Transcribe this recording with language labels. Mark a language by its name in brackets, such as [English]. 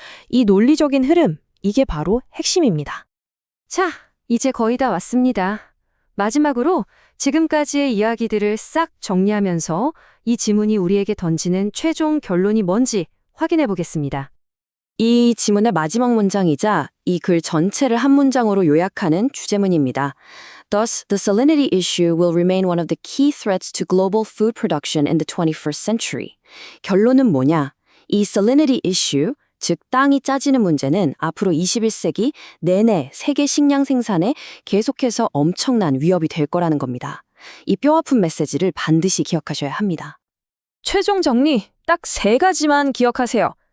[Korean] 이 논리적인 흐름, 이게 바로 핵심입니다. 자, 이제 거의 다 왔습니다. 마지막으로 지금까지의 이야기들을 싹 정리하면서 이 지문이 우리에게 던지는 최종 결론이 뭔지 확인해 보겠습니다. 이 지문의 마지막 문장이자 이 글 전체를 한 문장으로 요약하는 주제문입니다. [English] Thus, the salinity issue will remain one of the key threats to global food production in the 21st century. [Korean] 결론은 뭐냐? 이 salinity issue, 즉 땅이 짜지는 문제는 앞으로 21세기 내내 세계 식량 생산에 계속해서 엄청난 위협이 될 거라는 겁니다. 이 뼈아픈 메시지를 반드시 기억하셔야 합니다. 최종 정리, 딱 3가지만 기억하세요.